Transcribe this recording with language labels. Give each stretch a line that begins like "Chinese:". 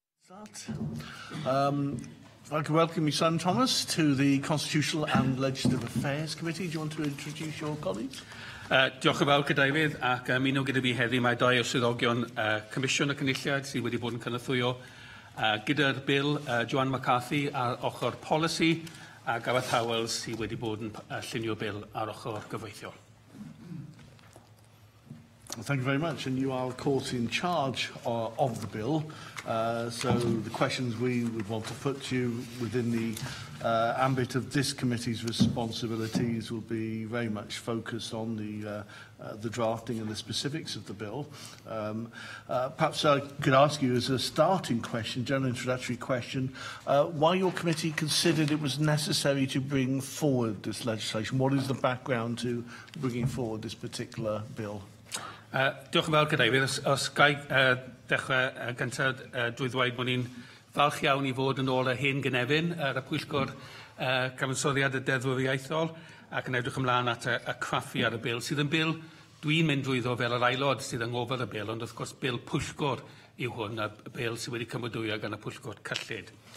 English: If I could welcome your son Thomas to the Constitutional and Legislative Affairs Committee. Do you want to introduce your colleagues?
Welsh: Diolch yn fawr Cadeirydd, ac ymuno gyda fi heddi mae dau o swyddogion Comisiwn y Cynulliad sydd wedi bod yn cynorthwyo gyda'r bil Joan McCarthy ar ochr polisi a Gareth Howells sydd wedi bod yn llunio bil ar ochr gyfreithiol.
English: Thank you very much. And you are, of course, in charge of the bill. So the questions we would want to put to you within the ambit of this committee's responsibilities will be very much focused on the drafting and the specifics of the bill. Perhaps I could ask you as a starting question, general introductory question, why your committee considered it was necessary to bring forward this legislation. What is the background to bringing forward this particular bill?
Welsh: Diolch yn fawr Cadeirydd. Os gai dechrau gyntaf drwy ddweud bod ni'n falch iawn i fod yn ôl y hen gynefin ar y Pwyllgor Cyfansoddiadol y Deddfwriaethol ac yn edrych ymlaen at y craffu ar y bil sydd yn bil dwi'n mynd drwyddo fel yr aelod sydd yn ngofod y bil, ond wrth gwrs bil Pwyllgor yw hwn, a bil sydd wedi cymrydwyo gan y Pwyllgor cyllid.